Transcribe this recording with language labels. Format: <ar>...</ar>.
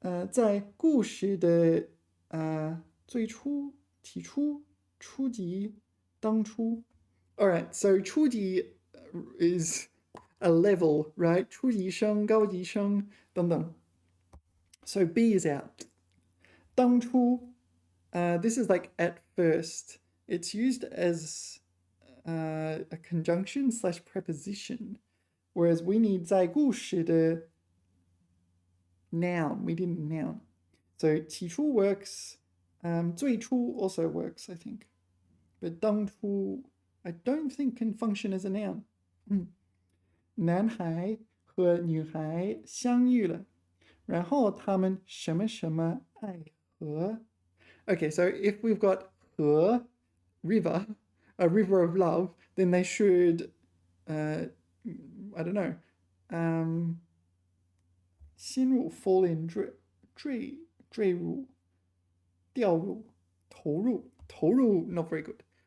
<zh>在故事的最初、起初、初级、当初。</zh> <en>Alright, so 初级 is a level, right?</en> <zh>初级生、高级生等等。</zh> <en>So B is out. 当初 this is like at first. It's used as a conjunction / preposition, whereas we need</en> <zh>在故事的</zh> <en>noun. We didn't noun. So 起初 works. 最初 also works, I think. But 当初 I don't think can function as a noun.</en> <zh>男孩和女孩相遇了，然后他们什么什么爱河。</zh> <en>Okay, so if we've got 河 river, a river of love, then they should, I don't know, 陷入 fall in</en> <zh>坠入掉入投入</zh> <en>not very good.</en>